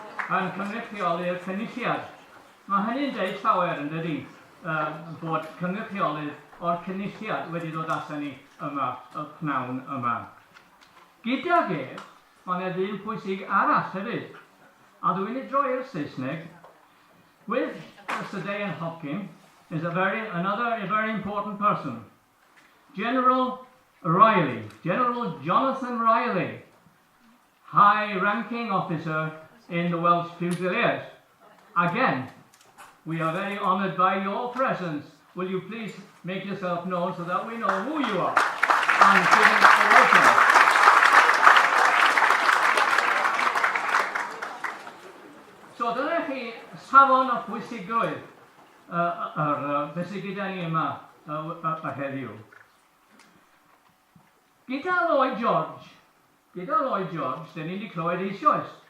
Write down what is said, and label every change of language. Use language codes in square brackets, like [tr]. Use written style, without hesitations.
[cy] Yn cynrychioli'r cynulliad. Mae hynny'n deud llawer yn dydi, bod cynrychiolydd o'r cynulliad wedi dod allan ni yma, y pnawn yma. Gydag mae yna ddyn pwysig arall hefyd. A dwi'n ei droi i'r Saesneg. [en] With Sir Deian Hopkins is another very important person. General Riley, General Jonathan Riley, high-ranking officer in the Welsh Fusiliers. Again, we are very honoured by your presence. Will you please make yourself known so that we know who you are and give him a welcome. [cy] So dyna chi safon o pwysigrwydd beth sydd gyda ni yma heddiw. Gyda Lloyd George, dyn ni wedi clywed eisoes.